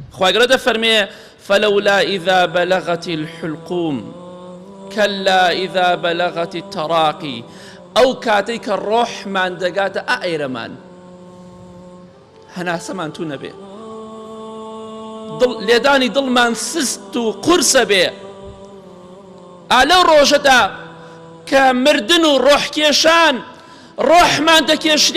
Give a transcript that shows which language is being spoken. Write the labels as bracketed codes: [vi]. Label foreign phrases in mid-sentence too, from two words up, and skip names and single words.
[ckb] خوا گەورە دەفەرمێ [ar] فلولا إذا بلغت الحلقوم كلا إذا بلغت التراقي [ckb] ئەو کاتەی کە ڕۆحمان دەگاتە ئائێرەمان هەناسەمان تو نەبێ لێدانی دڵمان سست و قورسە بێ ئالەو ڕۆژەدا کە مردن و ڕۆحکێشان ڕۆحمان دەکێشرێ